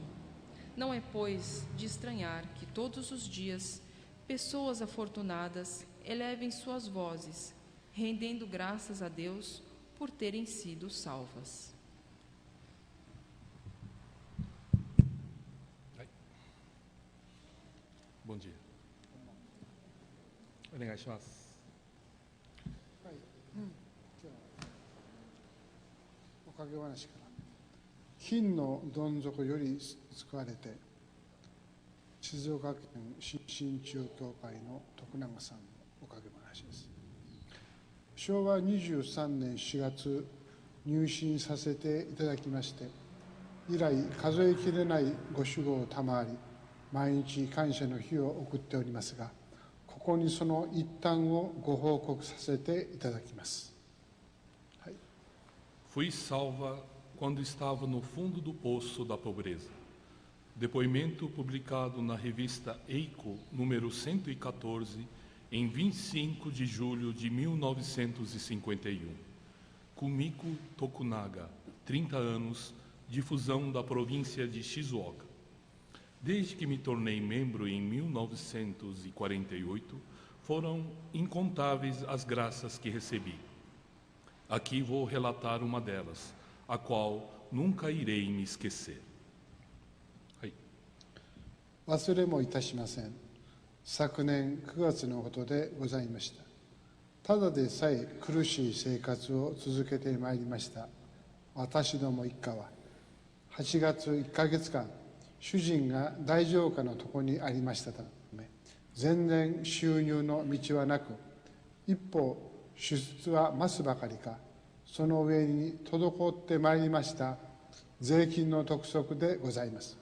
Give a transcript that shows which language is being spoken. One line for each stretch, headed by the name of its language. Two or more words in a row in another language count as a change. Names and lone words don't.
Portuguese: Não é, pois, de estranhar que todos os dias pessoas afortunadas elevem suas vozes, rendendo graças a Deus por terem sido salvas. Bom dia.
Japanese: お願いします。はい、じゃあおかげ話から。金のどん底より救われて、静岡県新進中教会の徳永さんのおかげ話です。昭和23年4月、入信させていただきまして、以来数えきれないご守護を賜り、毎日感謝の日を送っておりますが、ここにその一端をご報告させていただきます。はい、
Portuguese: Fui salva quando estava no fundo do poço da pobreza. Depoimento publicado na revista Eiko, número 114, em 25 de julho de 1951. Kumiko Tokunaga, 30 anos, difusão da província de Shizuoka. Desde que me tornei membro em 1948, foram incontáveis as graças que recebi. Aqui vou relatar uma delas, a qual nunca irei me esquecer.
Japanese: 忘れもいたしません。昨年9月のことでございました。ただでさえ苦しい生活を続けてまいりました私ども一家は、8月1ヶ月間、主人が大城下のとこにありましたため、全然収入の道はなく、一方支出は増すばかりか、その上に滞ってまいりました税金の督促でございます。